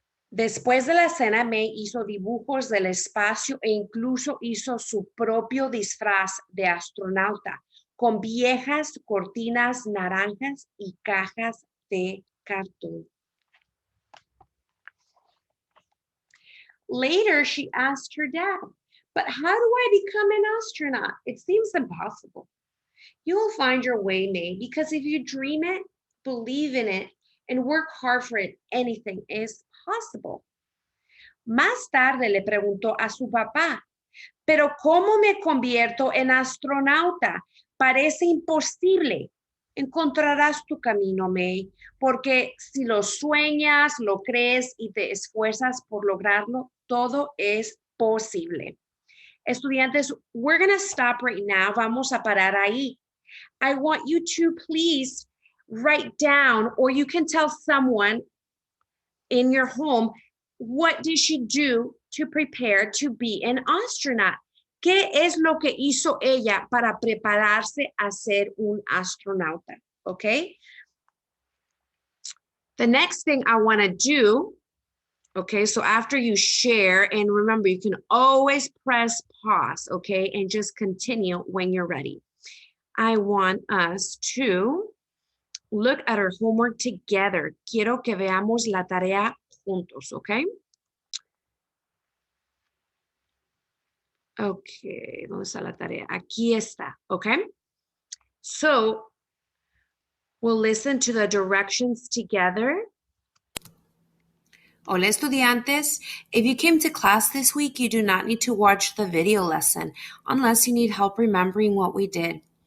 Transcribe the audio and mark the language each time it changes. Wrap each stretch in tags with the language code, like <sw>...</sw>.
<es>Después de la cena, May hizo dibujos del espacio e incluso hizo su propio disfraz de astronauta con viejas cortinas naranjas y cajas de cartón.</es> <en>Later, she asked her dad, "But how do I become an astronaut? It seems impossible." You will find your way, May, because if you dream it, believe in it, and work hard for it, anything is possible.</en> <es>Más tarde le preguntó a su papá, Pero ¿cómo me convierto en astronauta? Parece imposible. Encontrarás tu camino, May, porque si lo sueñas, lo crees y te esfuerzas por lograrlo, todo es posible.</es> <en>Estudiantes, we're going to stop right now.</en> <es>Vamos a parar ahí.</es> <en>I want you to please write down, or you can tell someone in your home, what did she do to prepare to be an astronaut?</en> <es>¿Qué es lo que hizo ella para prepararse a ser un astronauta?</es> <en>Okay. The next thing I want to do, okay, so after you share, and remember, you can always press pause, okay, and just continue when you're ready. I want us to look at our homework together.</en> <es>Quiero que veamos la tarea juntos, okay? Okay, ¿dónde está la tarea? Aquí está, okay?</es> <en>So, we'll listen to the directions together.</en> <es>Hola, estudiantes.</es> <en>If you came to class this week, you do not need to watch the video lesson unless you need help remembering what we did.</en>